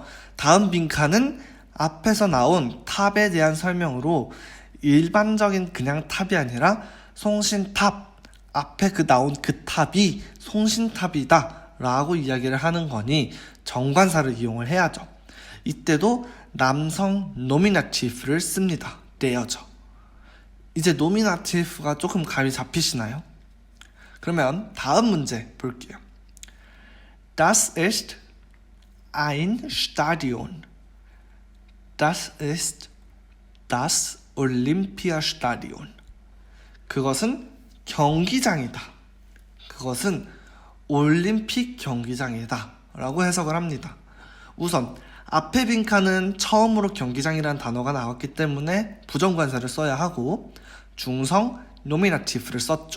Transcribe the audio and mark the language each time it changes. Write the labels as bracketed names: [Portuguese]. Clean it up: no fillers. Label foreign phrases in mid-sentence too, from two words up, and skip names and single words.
[Korean] 다음 빈칸은 앞에서 나온 탑에 대한 설명으로 일반적인 그냥 탑이 아니라 송신탑, 앞에 나온 그 탑이 송신탑이다 라고 이야기를 하는 거니 정관사를 이용을 해야죠. 이때도 남성 노미나티브를 씁니다. 떼어져. 이제 노미나티브가 조금 감이 잡히시나요? 그러면 다음 문제 볼게요. [German] Das ist ein Stadion. Das ist das Olympiastadion. [Korean] 그것은 경기장이다. 그것은 올림픽 경기장이다 라고 해석을 합니다. 우선 앞에 빈칸은 처음으로 경기장이라는 단어가 나왔기 때문에 부정관사를 써야 하고 중성 노미나티브를 썼죠.